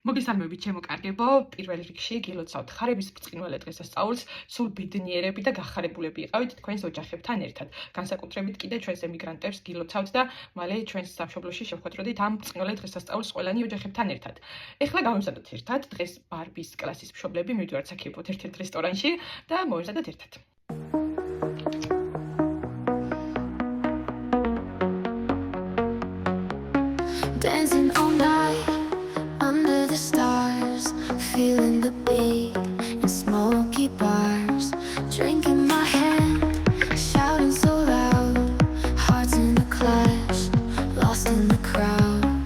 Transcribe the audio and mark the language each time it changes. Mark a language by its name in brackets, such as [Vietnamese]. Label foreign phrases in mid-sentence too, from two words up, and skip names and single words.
[Georgian] მოგესალმებით ჩემო კარგებო, პირველ რიგში გილოცავთ ხარების ბრწყინვალე დღესასწაულს, სულ ბედნიერები და გახარებულები იყავით თქვენს ოჯახებთან ერთად. განსაკუთრებით კიდე ჩვენს ემიგრანტებს გილოცავთ და მალე ჩვენს სამშობლოში შევხვედროდით ამ ბრწყინვალე დღესასწაულს ყველანი ოჯახებთან ერთად. ეხლა გავიმზადოთ ერთად, დღეს ბარბის კლასის მშობლები მივიდივართ საქიებოთ ერთ-ერთ რესტორანში და მოვიზადოთ ერთად. [English] Dancing all night under the stars, feeling the beat in smoky bars, drinking my hand, shouting so loud, hearts in a clash, lost in the crowd.